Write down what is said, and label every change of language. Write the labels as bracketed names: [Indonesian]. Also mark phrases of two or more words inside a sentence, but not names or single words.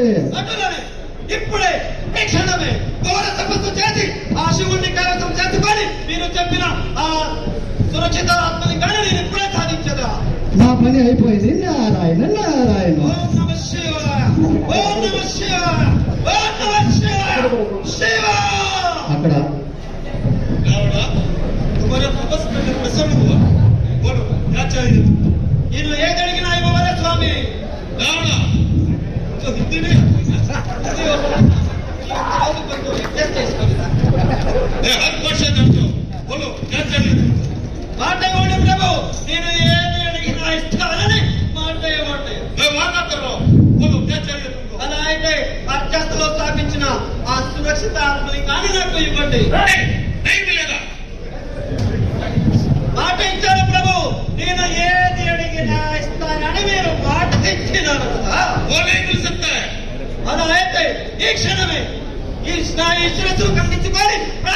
[Telugu] అటులనే ఇప్పుడే ఈ క్షణమే ఘోర తపస్సు చేసి ఆ శివుణ్ణి కైవసం చేసుకొని మీరు చెప్పిన ఆ సురక్షిత ఆత్మలింగాన్ని నేను ఇప్పుడే సాధించదా. నా పని అయిపోయింది. నారాయణ నారాయణ. [Sanskrit] ఓం నమ శివాయ, ఓం నమ శివాయ, ఓం నమ శివాయ. శివ [Telugu] అక్కడ [Hindi] रावणा तुम्हारा तपस में प्रसन्न हुआ, बोलो क्या चाहिए? [Telugu] నేను ఏదడిగినా ఇవ్వవలే స్వామి. [Hindi] रावणा तो हिंदी नहीं [Telugu] రోజు కొంచెం అడ్జస్ట్ చేసుకోండి. [Hindi] मैं हर क्वेश्चन करता हूँ, बोलो क्या चाहिए? [Telugu] మాట ఇవ్వండి ప్రభు, నేను ఏది అడిగినా ఇస్తానని మాట ఇవ్వండి. [Hindi] मैं वादा कर रहा हूँ, बोलो क्या चाहिए तुमको? [Telugu] అలా అయితే అర్జస్లో స్థాపించిన ఆ సురక్షిత ఆత్మలింగాన్ని నాకు ఇవ్వండి. [Hindi] नहीं मिलेगा. [Telugu] మాట ఇచ్చాను ప్రభు, నేను ఏది అడిగినా ఇస్తానని మీరు మాట ఇచ్చినారు కదా. [Hindi] वो नहीं मिल सकता है. [Telugu] అలా అయితే ఈ క్షణమే ఈ శిరస్సును ఖండించుకొని